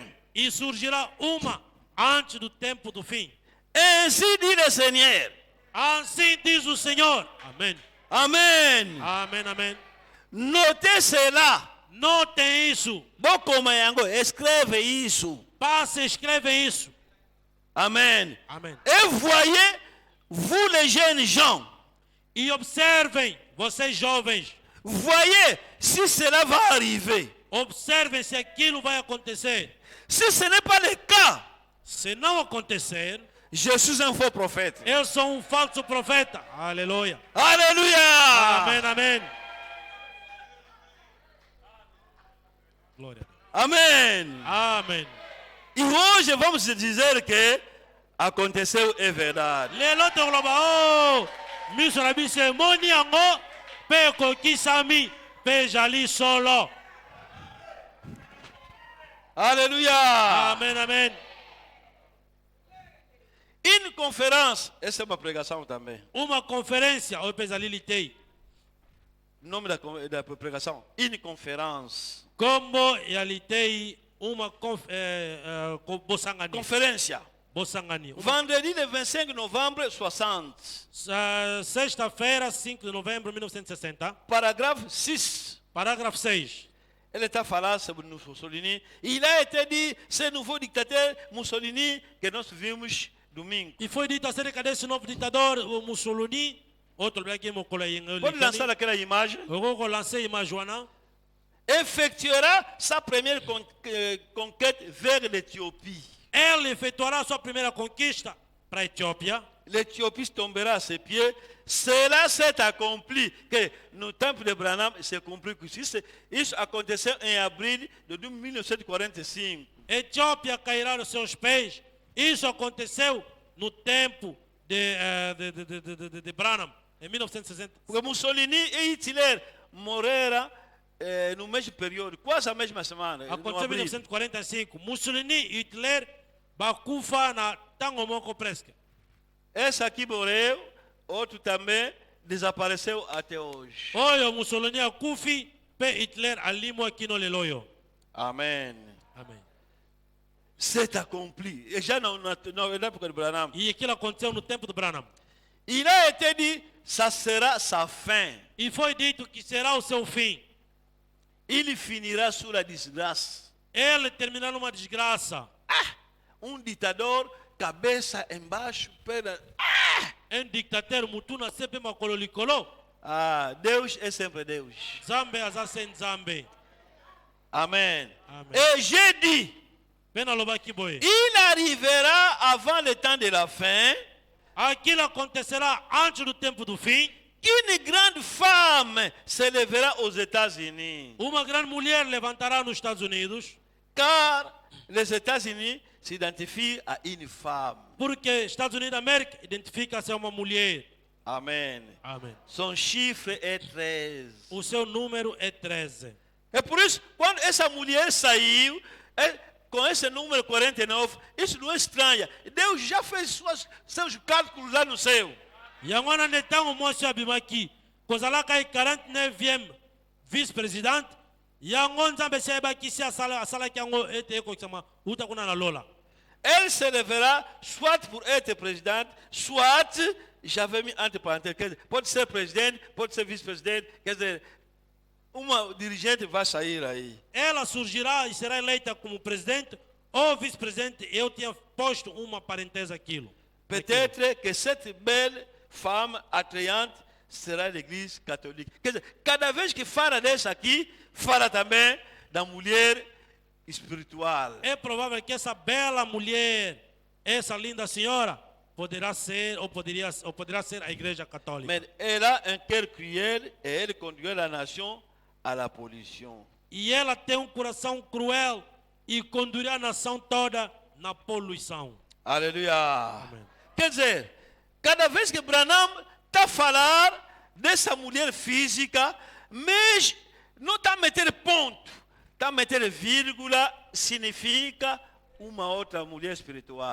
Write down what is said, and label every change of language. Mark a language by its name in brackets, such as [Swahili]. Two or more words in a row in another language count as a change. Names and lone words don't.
[Portuguese] E surgirá uma antes do tempo do fim. [French] Ainsi dit le Seigneur. [Portuguese] Assim diz o Senhor. Amém. [French] Amen. [Portuguese] Amém, amém. [French] Notez cela. [Portuguese] Notem isso. [Lingala] Bokoma yango, [Portuguese] escreve isso. Passe, escreve isso. [French] Amen. [Portuguese] Amém. [French] Et voyez, vous les jeunes gens, [Portuguese] E observem, vocês jovens, [French] voyez si cela va arriver. [Portuguese] observem se aquilo vai acontecer. [French] Si ce n'est pas le cas, [Portuguese] Se não acontecer, [French] je suis un faux prophète. [Portuguese] eu sou falso profeta. Aleluia. [French] Alléluia. [Portuguese] Amém, amém. Glória a Deus. [French] Amen. [Portuguese] Amém. E hoje vamos dizer que aconteceu é verdade. [Lingala] Lelo toloba o miso na biso emoni yango mpe ekokisami mpe ezali solo. [French] Alléluia. Amen, amen. Une conférence, [Portuguese] essa é uma pregação também. Uma conferência [Lingala] oyo mpe ezali litei. [Portuguese] O nome da pregação, [French] une conférence. [Lingala] Kombo ya litei uma bosangani. [Portuguese] Conferência. [Lingala] Bosangani. [French] Vendredi le 25 novembre 60. [Portuguese] Sexta-feira, 5 de novembro de 1960. Parágrafo 6. Parágrafo 6. [French] Elle est à [Portuguese] falar sobre [French] Mussolini. Il a été dit, ce nouveau dictateur Mussolini [Portuguese] que nós vimos domingo. E foi dito acerca desse novo ditador, o Mussolini. Outro bem aqui, Mokola Yengo. Pode lançar aquela imagem. Eu vou lançar a imagem, Joana. [French] Effectuera sa première conquête vers l'Éthiopie. [Portuguese] Ele efetuará sua primeira conquista para a Etiópia. [French] L'Éthiopie tombera à ses pieds. Cela s'est accompli. [Portuguese] Que no tempo de Branham [French] s'est accompli [Portuguese] que isso aconteceu em abril de 1945. Etiópia cairá nos seus pés. Isso aconteceu no tempo de Branham, em 1960. Porque Mussolini e Hitler morreram no mesmo período, quase a mesma semana. Aconteceu em 1945. Mussolini e Hitler [Lingala] bakufa na tango moko presque. [Portuguese] Esse aqui morreu, outro também desapareceu até hoje. [Lingala] Oyo Mussolini akufi, pe Hitler alimo [Portuguese] aqui no [Lingala] leloyo. [Portuguese] Amém. Amém. [French] C'est accompli. [Portuguese] Et já na época de Branham. E aquilo aconteceu no tempo de Branham. [French] Il a été dit, ça sera sa fin. [Portuguese] E foi dito que será o seu fim. [French] Il finira sous la disgrâce. [Portuguese] Ele terminará numa desgraça. Um ditador, cabeça embaixo, perna. [Lingala] Dictateur mutuna sempre makolo likolo. [Portuguese] Deus é sempre Deus. [Lingala] Zambe azase nzambe. Amen. Amen. [French] Et j'ai dit, [Lingala] Pena lobaki boye. [French] il arrivera avant le temps de la fin [Portuguese] Aquilo acontecerá antes do tempo do fim. [French] qu'une grande femme se lèvera aux États-Unis. [Portuguese] Uma grande mulher levantará nos Estados Unidos. [French] Car les États-Unis s'identifient à une femme. [Portuguese] Porque Estados Unidos da América identifica-se a uma mulher. [French] Amen. Amen. Son chiffre est 13. [Portuguese] O seu número é 13. É por isso, quando essa mulher saiu, com esse número 49, isso não é estranho. Deus já fez seus cálculos lá no céu. [Lingala] Yango wana nde ntango mwasi abimaki kozalaka ye 49e vice-présidente yango nzambe esi ayebakisi asalaki yango ete ekokisama uta kuna na lola. [French] Elle se lèvera soit pour être présidente, soit, j'avais mis entre parenthèses, [Portuguese] pode ser présidente, pode ser vice-présidente, quer dizer, uma dirigente vai sair aí. Ela surgirá e será eleita como presidente ou vice-presidente. Eu tinha posto uma parêntese aquilo. [French] Peut-être que cette belle femme attrayante será l'église catholique. [Portuguese] Quer dizer, cada vez que fala dessa aqui, fala também da mulher espiritual. É provável que essa bela mulher, essa linda senhora, poderá ser ou poderá ser a igreja católica. [French] Mais elle a un cœur cruel et elle conduit la nation à la pollution. [Portuguese] E ela tem um coração cruel e conduzirá a nação toda na poluição. [French] Alléluia. Amen. [Portuguese] Quer dizer, cada vez que Branham está a falar dessa mulher física, mas não está a meter ponto, está a meter vírgula, significa uma outra mulher espiritual.